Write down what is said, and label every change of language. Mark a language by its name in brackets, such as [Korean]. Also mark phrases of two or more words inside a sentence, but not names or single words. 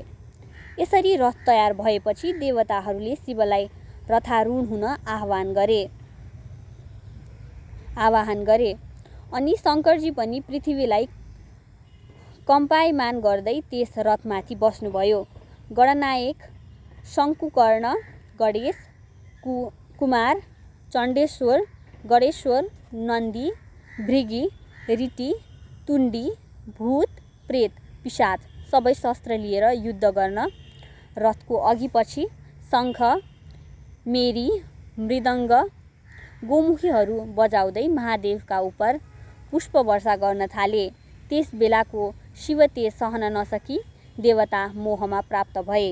[Nepali] यसरी रथ तयार भएपछि देवताहरूले शिवलाई रथारूढ हुन आह्वान गरे अनि शङ्करजी पनि पृथ्वीलाई कम्पायमान गर्दै त्यस रथमाथि बस्नुभयो। गणनायक शङ्कुकर्ण, गणेश, कुमार, चण्डेश्वर, गणेश्वर, नन्दी, भृगी, ऋटी, तुण्डी, भूत, प्रेत, पिशाच सबै शस्त्र लिएर युद्ध गर्न रथको अघिपछि शङ्ख, मेरी, मृदङ्ग, गोमुखीहरू बजाउँदै महादेवका उप पुष्प वर्षा गर्न थाले। त्यस बेलाको शिव तेज सहन नसकी देवता मोहमा प्राप्त भए।